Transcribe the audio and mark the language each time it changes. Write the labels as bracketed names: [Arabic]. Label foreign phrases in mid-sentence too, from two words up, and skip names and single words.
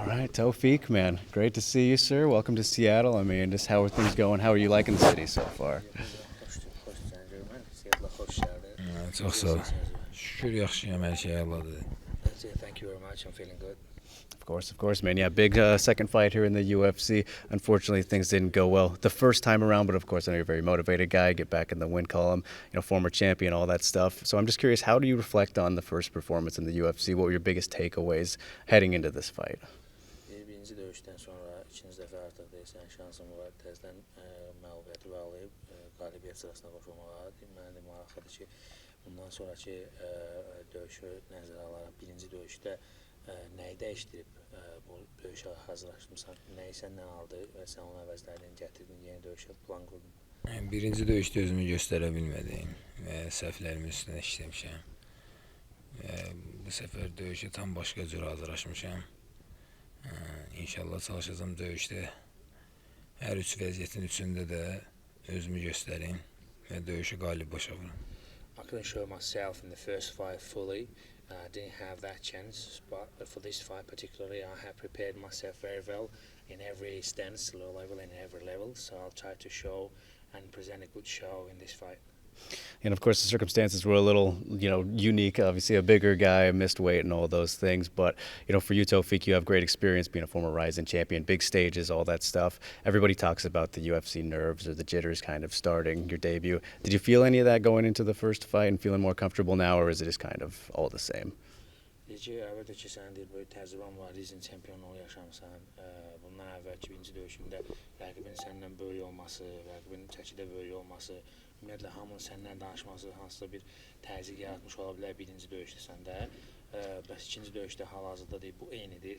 [English] right, Tawfiq, man, great to see you, sir. Welcome to Seattle. I mean, just how are things going? How are you liking the city so far? [Azerbaijani] Çox sağ ol. Şükür yaxşıyam, hər şey əladır. [English] Thank you very much. I'm feeling good. Of course, man. Yeah, big second fight here in the UFC. Unfortunately, things didn't go well the first time around, but of course, I know you're a very motivated guy. Get back in the win column, former champion, all that stuff. So I'm just curious, how do you reflect on the first performance in the UFC? What were your biggest takeaways heading into this fight? [Azerbaijani] Birinci döyüşdən sonra ikinci dəfə artıq deyirsən şansım var. Təzədən məğlubiyyəti bağlayıb qalibiyyət sırasına qoşulmağa. Mənə maraqlıdır ki, bundan sonraki döyüşü nəzərə alaraq birinci döyüşdə nəyi dəyişdirib bu döyüşə hazırlaşdımsan, nəyi səndən aldı və sən onun əvəzlərini gətirdin, yeni döyüşə plan qurdun? Birinci döyüşdə özümü göstərə bilmədim və səhvlərimin üstünə işləmişəm. Bu səfər döyüşə tam başqa cür hazırlaşmışam. İnşallah çalışacağım döyüşdə hər üç vəziyyətin üçündə də özümü göstərim və döyüşü qalib başa vuram. [English] I couldn't show myself in the first fight fully. I didn't have that chance, but for this fight particularly, I have prepared myself very well in every stance, low level and every level. So I'll try to show and present a good show in this fight. And of course, the circumstances were a little, unique. Obviously, a bigger guy, missed weight, and all those things. But for you, Tawfiq, you have great experience being a former Rising champion, big stages, all that stuff. Everybody talks about the UFC nerves or the jitters kind of starting your debut. Did you feel any of that going into the first fight and feeling more comfortable now, or is it just kind of all the same? [Azerbaijani] Əlbəttə ki, sənin deyir, böyük təcrübən var, Rising çempionluğu yaşamısan. Bundan əvvəlki birinci döyüşündə rəqibin səndən böyük olması, rəqibin çəkidə böyük olması, ümumiyyətlə hamının səndən danışması hansısa bir təzyiq yaratmış ola bilər birinci döyüşdə səndə. Bəs ikinci döyüşdə hal-hazırda deyib, bu eynidir.